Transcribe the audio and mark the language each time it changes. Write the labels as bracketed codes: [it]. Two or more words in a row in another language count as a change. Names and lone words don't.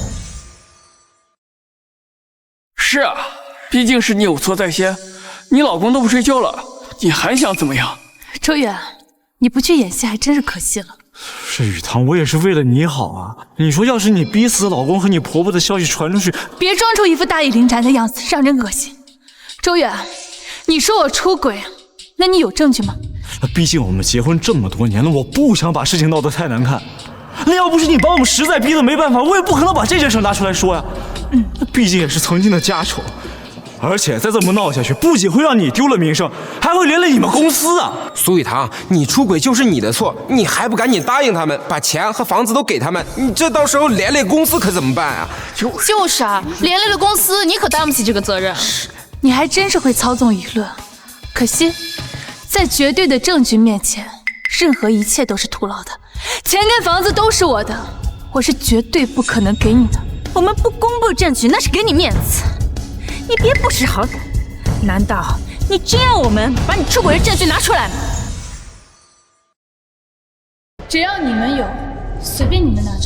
[zh] 是啊，畢竟是你有錯在先，你老公都不追究了，你還想怎麼樣？周遠，你不去演戲還真是可惜了。是雨堂，我也是為了你好啊！你說要是你逼死老公和你婆婆的消息傳出去，別裝出一副大義凜然的樣子，讓人惡心。周遠，你說我出軌，那你有證據嗎？畢竟我們結婚這麼多年了，我不想把事情鬧得太難看。那要不是你把我們實在逼得沒辦法，我也不可能把這件事拿出來說呀。畢竟也是曾經的家醜。而且再這麼鬧下去，不僅會讓你丟了名聲，還會連累你們公司啊！蘇雨堂，你出軌就是你的錯，你還不趕緊答應他們，把錢和房子都給他們，你這到時候連累公司可怎麼辦啊？就是啊，連累了公司，你可擔不起這個責任。你還真是會操縱輿論，可惜，在絕對的證據面前，任何一切都是徒勞的。錢跟房子都是我的，我是絕對不可能給你的。我們不公布證據，那是給你面子。你別不識好歹，難道你真要我們把你出軌的證據拿出來嗎？只要你們有，隨便你們拿着。